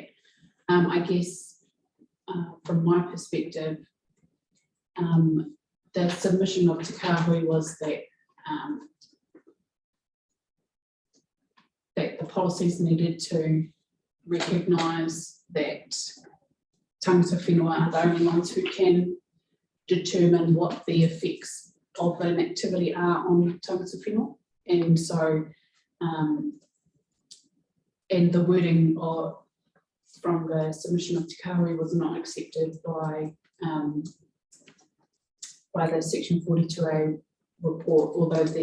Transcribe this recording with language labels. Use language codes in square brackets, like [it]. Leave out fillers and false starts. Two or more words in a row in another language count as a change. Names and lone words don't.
[en] I guess from my perspective, the submission of Te Kāhui was that that the policies needed to recognise that [mi] tangata whenua [en] are the only ones who can determine what the effects of an activity are on [mi] tangata whenua. [en] And so, and the wording from the submission of Te Kāhui was not accepted by the Section 42A report, although